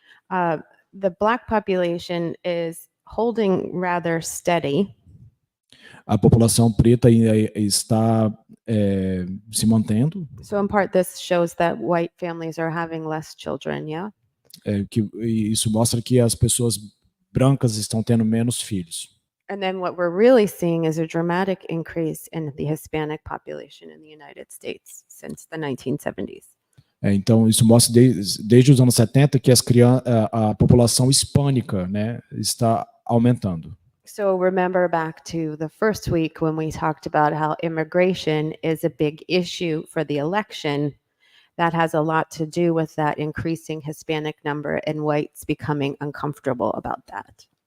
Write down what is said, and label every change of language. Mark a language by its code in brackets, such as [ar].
[en] The black population is holding rather steady. [pt] A população preta está se mantendo, [en] So in part, this shows that white families are having less children, yeah? [pt] e isso mostra que as pessoas brancas estão tendo menos filhos. [en] And then what we're really seeing is a dramatic increase in the Hispanic population in the United States since the 1970s. [pt] Então, isso mostra desde os anos 70 que a população hispânica, né, está aumentando. [en] So remember back to the first week when we talked about how immigration is a big issue for the election. That has a lot to do with that increasing Hispanic number and whites becoming uncomfortable about that.